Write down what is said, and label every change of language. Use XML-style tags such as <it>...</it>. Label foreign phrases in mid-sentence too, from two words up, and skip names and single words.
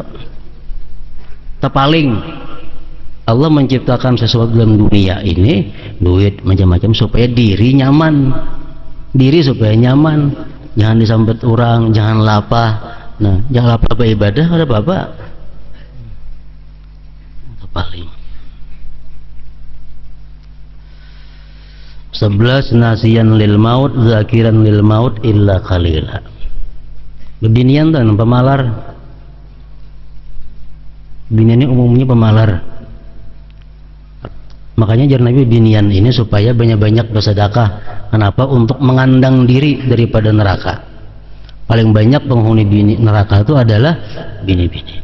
<bjn>Terpaling Allah menciptakan sesuatu dalam dunia ini, duit macam-macam supaya diri nyaman, diri supaya nyaman, jangan disambat orang, jangan lapah. Nah, jangan lapah beribadah ada apa-apa. Terpaling.</bjn> <ar>11 ناسيا للموت ذاكرا للموت إلا قليلا.</ar> <bjn>Beginian tuh pemalar. Binian ini umumnya pemalar. Makanya jar Nabi binian ini supaya banyak-banyak bersedekah. Kenapa? Untuk mengandang diri daripada neraka. Paling banyak penghuni bini neraka itu adalah bini-bini.</bjn>